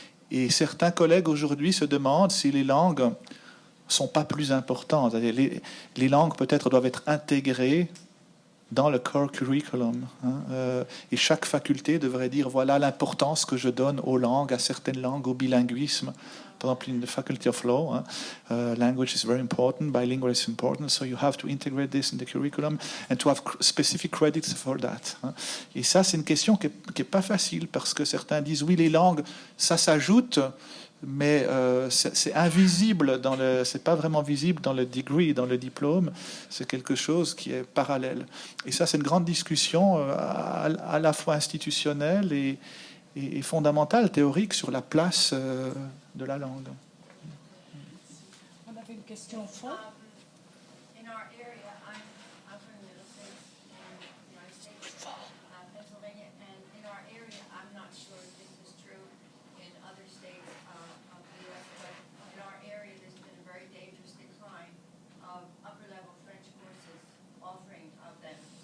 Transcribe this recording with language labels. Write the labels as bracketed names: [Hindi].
[French] Et certains collègues aujourd'hui se demandent si les langues sont pas plus importantes. Les langues peut-être doivent être intégrées dans le core curriculum. Hein, et chaque faculté devrait dire, voilà l'importance que je donne aux langues, à certaines langues, au bilinguisme. Par exemple, [English] in the Faculty of Law, hein, language is very important, bilingual is important, so you have to integrate this in the curriculum and to have specific credits for that. Hein. [French] Et ça, c'est une question qui est pas facile, parce que certains disent, oui, les langues, ça s'ajoute, mais c'est invisible, c'est pas vraiment visible dans le degree, dans le diplôme, c'est quelque chose qui est parallèle. Et ça, c'est une grande discussion à la fois institutionnelle et fondamentale, théorique, sur la place de la langue. On avait une question au fond. [English] In our area, I'm from the Middle States in the United States, Pennsylvania, and in our area, I'm not sure if this is true in other states of the U.S., but in our area, there's been a very dangerous decline of upper-level French courses, offering of them.